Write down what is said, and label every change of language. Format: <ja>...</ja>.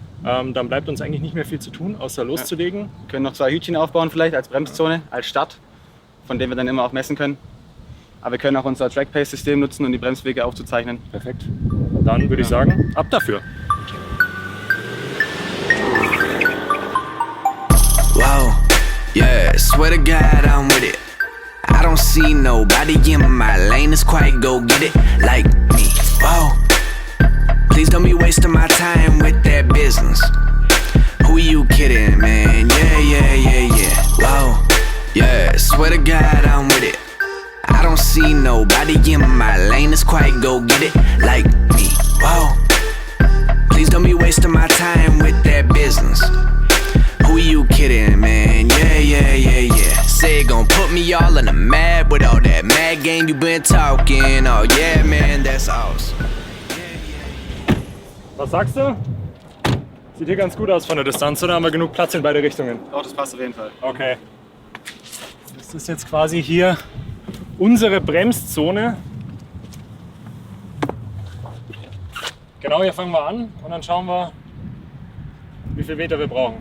<de>Dann bleibt uns eigentlich nicht mehr viel zu tun, außer loszulegen. Wir können noch 2 Hütchen aufbauen vielleicht als Bremszone, als Start, von denen wir dann immer auch messen können. Aber wir können auch unser Trackpace-System nutzen, um die Bremswege aufzuzeichnen. Perfekt. Dann würde ich sagen, ab dafür.</de> <en>Whoa, yeah, swear to God I'm with it. I don't see nobody in my lane that's quite go get it like me. Whoa, please don't be wasting my time with that business. Who you kidding, man? Yeah. Whoa, yeah, swear to God I'm with it. I don't see nobody in my lane that's quite go get it like me. Whoa, please don't be wasting my time with that business. Who you kidding, man? Yeah. Say gon' put me all in a mad with all that mad game you been talking. Oh yeah, man, that's awesome.</en> <de>Was sagst du? Sieht hier ganz gut aus von der Distanz, oder haben wir genug Platz in beide Richtungen? Doch, das passt auf jeden Fall. Okay. Das ist jetzt quasi hier unsere Bremszone. Genau, hier fangen wir an und dann schauen wir, wie viel Meter wir brauchen.</de>